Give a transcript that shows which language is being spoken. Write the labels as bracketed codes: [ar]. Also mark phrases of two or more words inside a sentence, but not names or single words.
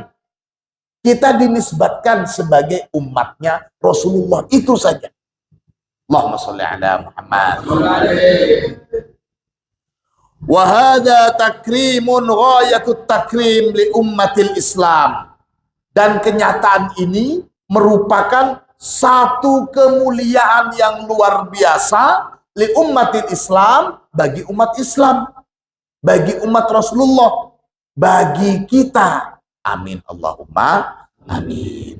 [id] Kita dinisbatkan sebagai umatnya Rasulullah. Itu saja. [ar] اللهم صل على محمد. وهذا تكريم غاية التكريم لأمة الإسلام. [id] Dan kenyataan ini merupakan satu kemuliaan yang luar biasa [ar] لأمة الإسلام, [id] bagi umat Islam, bagi umat Rasulullah, bagi kita. [ar] آمين اللهم آمين.